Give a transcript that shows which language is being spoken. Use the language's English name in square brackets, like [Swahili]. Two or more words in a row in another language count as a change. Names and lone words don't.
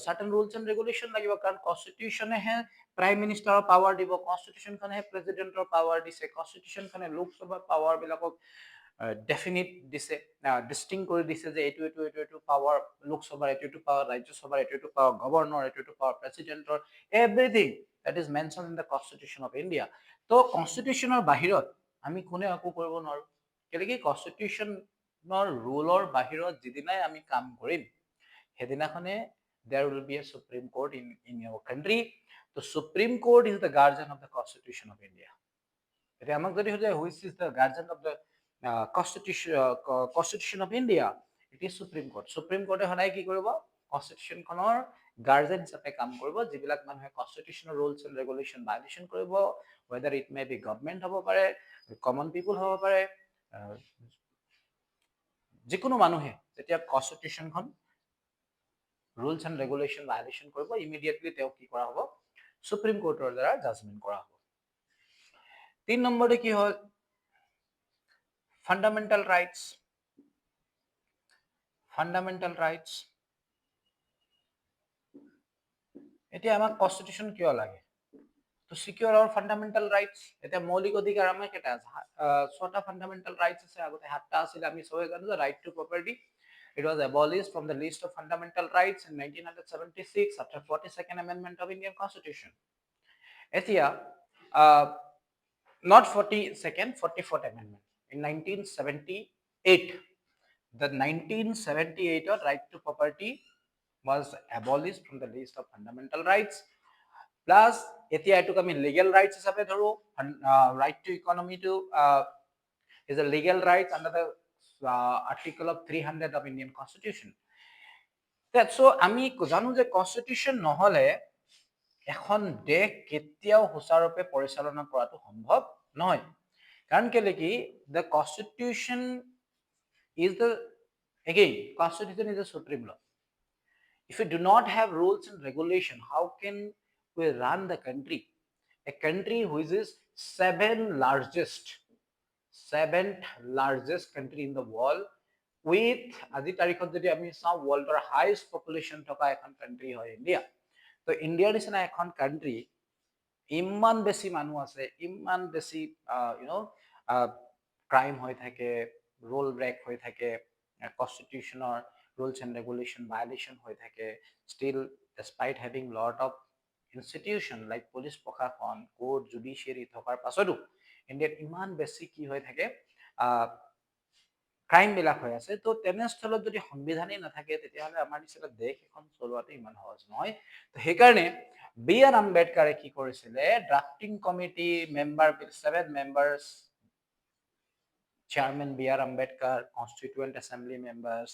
[English] certain rules and regulation [Assamese] লাগিব। কাৰণ কনষ্টিটিউশ্যনেহে [English] prime ministerৰ [Assamese] পাৱাৰ দিব, কনষ্টিটিউশ্যনখনেহে প্ৰেচিডেণ্টৰ পাৱাৰ দিছে, কনষ্টিটিউশ্যনখনে লোকসভাৰ পাৱাৰ বিলাকক ডেফিনিট দিছে, ডিষ্টিং কৰি দিছে যে এইটো পাৱাৰ লোকসভাৰ, এইটো পাৱাৰ ৰাজ্যসভাৰ, এইটো পাৱাৰ গভৰ্ণৰ, এইটো পাৱাৰ প্ৰেচিডেণ্টৰ, [English] everything that is mentioned in the Constitution of India. [Assamese] তো কনষ্টিটিউশ্যনৰ বাহিৰত আমি কোনে একো কৰিব নোৱাৰো। কেলে কি কনষ্টিটিউশ্যনৰ ৰুলৰ বাহিৰত যিদিনাই আমি কাম কৰিম সেইদিনাখনে [English] there will be a Supreme Court in your country. The Supreme Court is the guardian of the Constitution of India. [Assamese] এতিয়া আমাক যদি সুধে [English] which is the guardian of the Constitution of India, it is Supreme Court. [Assamese] Supreme Court সদায় কি কৰিব? কনষ্টিটিউশ্যনখনৰ গাৰ্জেন হিচাপে কাম কৰিব, যিবিলাক মানুহে [English] constitutional rules and regulation violation [Assamese] কৰিব, [English] whether it may be [Assamese] গভৰ্ণমেণ্ট হ'ব পাৰে, [English] common people [Assamese] হ'ব পাৰে, যিকোনো মানুহে যেতিয়া কনষ্টিটিউচনখন [English] rules and regulation violation [Assamese] কৰিব, ইমিডিয়েটলি তেওঁক কি কৰা হ'ব, সুপ্ৰিম কোৰ্টৰ দ্বাৰা জাজমেণ্ট কৰা হ'ব। 3 নম্বৰতে কি হয়, [English] fundamental rights. fundamental rights, [Assamese] এতিয়া আমাক কনষ্টিটিউচন কিয় লাগে? [English] to secure our fundamental rights. [Assamese] এতিয়া মৌলিক অধিকাৰ আমাৰ কেইটা আছে? 6টা [English] fundamental rights [Assamese] আছে, আগতে 7টা আছিল, আমি সবে জানো যে [English] right to property, it was abolished from the list of fundamental rights in 1976 after 42nd amendment of Indian Constitution. এতিয়া not 42nd, 44th amendment in 1978. The 1978 right to property was abolished from the list of fundamental rights. [Assamese] Plus এতিয়া এটুক আমি [English] legal rights [Assamese] হিচাপে ধৰো, [English] right to economy to is a legal rights under the article of 300 of Indian Constitution. [Assamese] So আমি জানো যে কনষ্টিটিউচন নহলে এখন দেশ কেতিয়াও সুচাৰুৰূপে পৰিচালনা কৰাটো সম্ভৱ নহয়। কাৰণ কেলে কি, [English] the constitution is the, again, constitution is the supreme law. If we do not have rules and regulation, how can we run the country? A country which is seventh largest country in the world, with [Assamese] আজি তাৰিখত যদি আমি চাওঁ [English] worldৰ highest population [Assamese] থকা এখন country হয় ইন্ডিয়া। তো ইন্ডিয়াৰ নিচিনা এখন country ইমান বেছি মানুহ আছে, ইমান বেছি ক্ৰাইম হৈ থাকে, [English] rule break [Assamese] হৈ থাকে, কনষ্টিটিউচনৰ [English] rules and regulation violation [Assamese] হৈ থাকে, [English] still despite having lot of institution like police [Assamese] প্ৰশাসন, court, judiciary থকাৰ পাছতো ইণ্ডিয়াত ইমান বেছি কি হৈ থাকে, ক্ৰাইম বিলাক হৈ আছে। তো তেনেস্থলত যদি সংবিধানেই নাথাকে তেতিয়াহ'লে আমাৰ নিচিনা দেশ এখন চলোৱাটো ইমান সহজ নহয়। তো সেইকাৰণে বি আৰ আম্বেদকাৰে কি কৰিছিলে, [English] drafting committee member, [Assamese] 7 মেম্বাৰ্ছ, চেয়াৰমেন বি আৰ আম্বেদকাৰ, [English] constituent assembly members,